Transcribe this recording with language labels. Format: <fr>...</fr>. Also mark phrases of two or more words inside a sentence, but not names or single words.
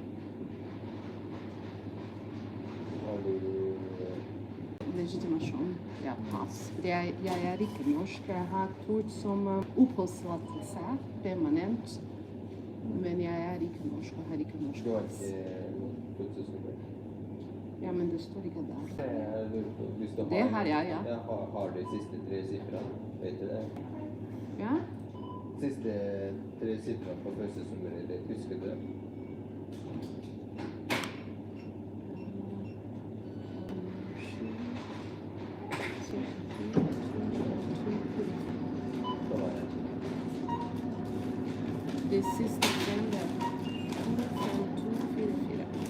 <no>Legitimation. Ja, pass. Jeg er ikke norsk. Jeg har et ord som oppholdstillatelse, permanent. Men jeg er ikke norsk og har ikke norsk Du har pass. ikke fødselsnummer? Ja, men det står ikke der. Jeg lurer på hvis du Det har jeg, ja. Har de siste 3 sifrene? Vet du det? Ja? Siste 3 sifrene på fødselsnummeret ditt, husker du det? Så var det. Det siste greiene. 25244.</no>